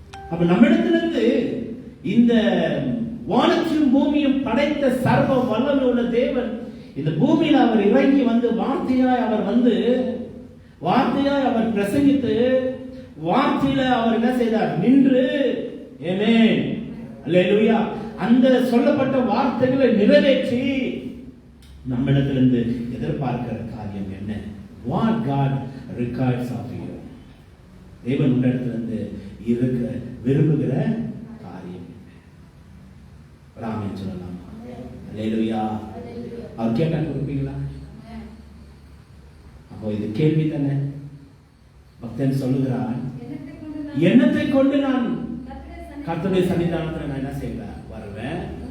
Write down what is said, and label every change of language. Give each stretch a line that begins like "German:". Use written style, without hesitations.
Tamil: அப்ப நம்மிடத்திலிருந்து இந்த வானத்தையும் பூமியும் படைத்த சர்வ வல்லமை உள்ள தேவன் இந்த பூமியில அவர் இறங்கி வந்து வார்த்தையாய் அவர் வந்து வார்த்தையாய் அவர் பிரசங்கித்து வார்த்தையில அவர் என்ன செய்தார்? நின்று. ஆமென். அல்லேலூயா. அந்த சொல்லப்பட்ட வார்த்தைகளை நிறைவேற்றி நம்மிடத்திலிருந்து எதிர்பார்க்கிற காரியம் என்ன?
English: What God requires of you.
Tamil: தேவன் உன்னிடத்திலிருந்து இருக்க விரும்புகிற காரியம் ராமன் சொல்லலாம். அல்லேலூயா. அவர் கேட்டா கொடுப்பீங்களா? அப்போ இது கேள்வி தானே. பக்தன் சொல்லுகிறான், எண்ணத்தை கொண்டு நான் கர்த்தருடைய சன்னிதானத்தில் நான் என்ன செய்வேன்? வருவேன்.